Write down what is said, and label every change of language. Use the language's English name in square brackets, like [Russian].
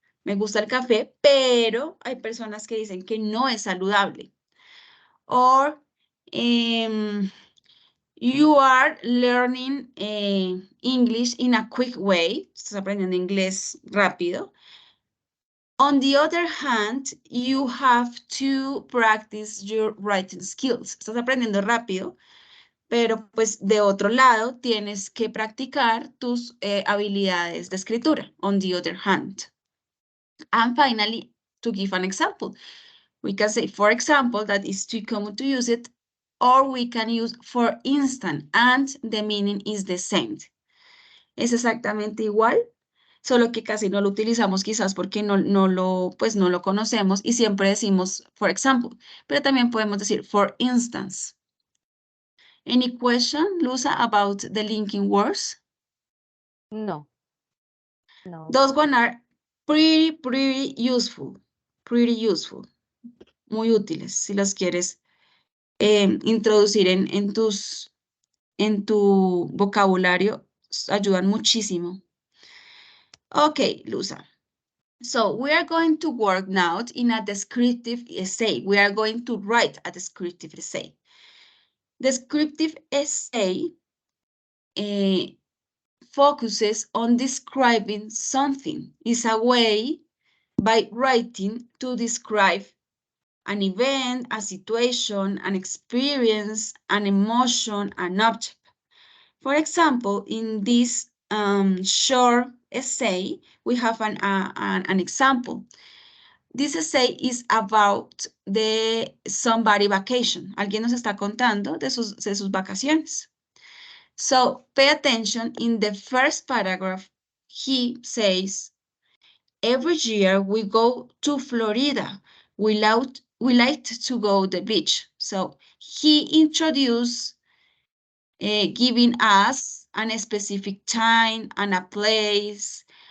[Spanish] Me gusta el café, pero hay personas que dicen que no es saludable. [English] Or you are learning English in a quick way. [Spanish] Estás aprendiendo inglés rápido. [English] On the other hand, you have to practice your writing skills. [Spanish] Estás aprendiendo rápido, pero pues de otro lado tienes que practicar tus habilidades de escritura, [English] on the other hand. And finally, to give an example, we can say, for example, that is too common to use it, or we can use for instance, and the meaning is the same. [Spanish] Es exactamente igual, solo que casi no lo utilizamos quizás porque no lo conocemos y siempre decimos for example, pero también podemos decir for instance. [English] Any question, Luza, about the linking words? No. No. Those one are pretty useful. Pretty useful. [Spanish] Muy útiles si las quieres introducir en tu vocabulario. Ayudan muchísimo. Okay, Luza. [English] So we are going to work now in a descriptive essay. We are going to write a descriptive essay. Descriptive essay focuses on describing something. It's a way by writing to describe an event, a situation, an experience, an emotion, an object. For example, in this short essay, we have an example. This essay is about the somebody vacation. [Spanish] Alguien nos está contando de sus vacaciones. [English] So pay attention. In the first paragraph, he says, every year we go to Florida. We like to go to the beach. So he introduced giving us a specific time and a place.